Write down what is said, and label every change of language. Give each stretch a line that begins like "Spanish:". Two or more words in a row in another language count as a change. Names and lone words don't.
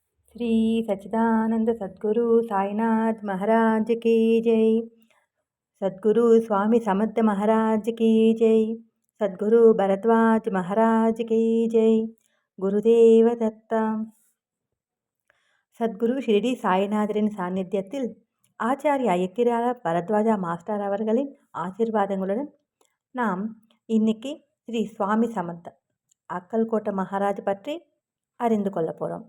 Hindi: श्री सच्चिदानंद सद्गुरु साईनाथ महाराज की जय। सद्गुरु स्वामी समर्थ महाराज की जय। सद्गुरु भरद्वाज महाराज की जय। गुरुदेव दत्ता.
Tamil: சத்குரு ஷிரடி சாய்நாதரின் சாநித்தியத்தில் ஆச்சாரியா எக்கிரால பரத்வாஜா மாஸ்டர் அவர்களின் ஆசீர்வாதங்களுடன் நாம் இன்னைக்கு ஸ்ரீ சுவாமி சமர்த்த அக்கல்கோட்டை மகாராஜ் பற்றி அறிந்து கொள்ள போகிறோம்.